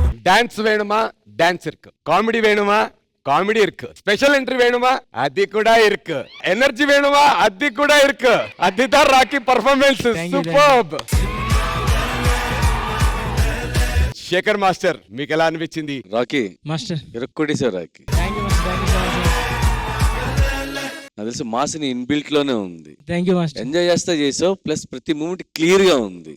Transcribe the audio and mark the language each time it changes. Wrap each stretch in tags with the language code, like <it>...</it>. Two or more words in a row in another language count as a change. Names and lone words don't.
<ta>டான்ஸ் வேணுமா டான்ஸ் இருக்கு, காமெடி வேணுமா காமெடி இருக்கு,</ta> <en>special entry</en> <ta>வேணுமா அது கூட இருக்கு, எனர்జీ வேணுமா அது கூட இருக்கு.</ta> <te>அதுதான் ராக்கி పర్ఫార్మెన్స్. సూపర్బ్. శేఖర్ మాస్టర్ మీకు ఎలా అనిపించింది? రాకీ మాస్టర్ ఇరక్కొట్టేశావు రాకీ. నాకు తెలిసి మాస్ని ఇన్బిల్ట్ లోనే ఉంది. థ్యాంక్ యూ మాస్టర్. ఎంజాయ్ చేస్తా చేసావు, ప్లస్ ప్రతి మూమెంట్ క్లియర్ గా ఉంది.</te>